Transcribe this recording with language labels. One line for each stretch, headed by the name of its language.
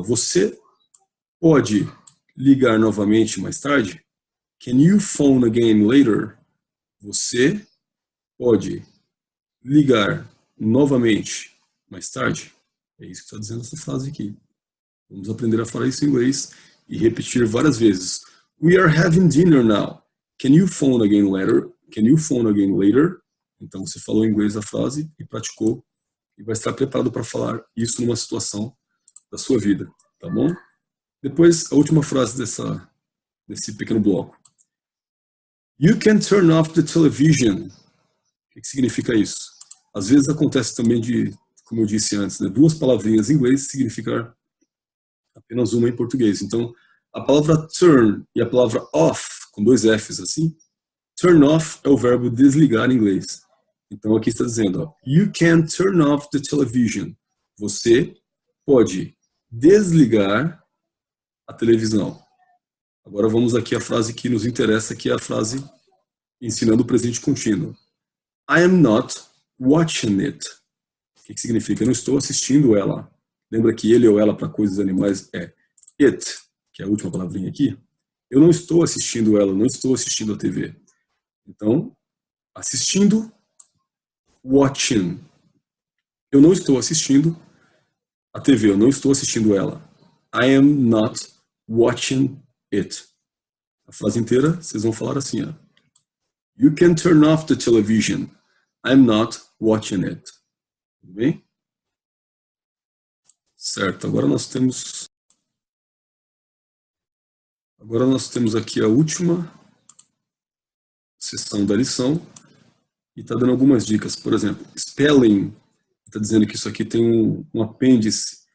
Portuguese: Você pode ligar novamente mais tarde?
English: Can you phone again later?
Portuguese: Você pode ligar novamente mais tarde? É isso que está dizendo essa frase aqui. Vamos aprender a falar isso em inglês e repetir várias vezes.
English: We are having dinner now. Can you phone again later? Can you phone again later?
Portuguese: Então você falou em inglês a frase e praticou e vai estar preparado para falar isso numa situação da sua vida, tá bom? Depois, a última frase desse pequeno bloco.
English: You can turn off the television.
Portuguese: O que significa isso? Às vezes acontece também de, como eu disse antes, né, duas palavrinhas em inglês significar apenas uma em português. Então, a palavra turn e a palavra off, com dois Fs assim, turn off é o verbo desligar em inglês. Então, aqui está dizendo, ó,
English: you can turn off the television.
Portuguese: Você pode desligar a televisão. Agora vamos aqui à frase que nos interessa, que é a frase ensinando o presente contínuo.
English: I am not watching it.
Portuguese: O que significa? Eu não estou assistindo ela. Lembra que ele ou ela para coisas animais é it, que é a última palavrinha aqui. Eu não estou assistindo ela, não estou assistindo a TV. Então, assistindo, watching. Eu não estou assistindo a TV, eu não estou assistindo ela.
English: I am not watching it.
Portuguese: A frase inteira, vocês vão falar assim, ó.
English: You can turn off the television. I'm not watching it.
Portuguese: Tudo bem? Certo, agora nós temos aqui a última sessão da lição e está dando algumas dicas. Por exemplo, spelling, está dizendo que isso aqui tem um apêndice.